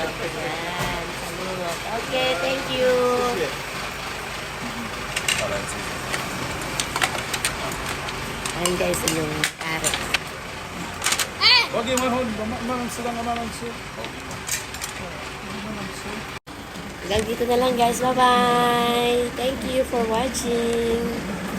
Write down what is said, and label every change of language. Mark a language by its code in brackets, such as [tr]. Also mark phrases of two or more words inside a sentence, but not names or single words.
[tl] Ayan, salud. [en] Okay, thank you. [tl] Ayan guys, yung carrot. [ko] 거기 만원 쓰던 거 만원 쓰. [tl] Hanggang dito na lang guys. [en] Bye-bye! Thank you for watching.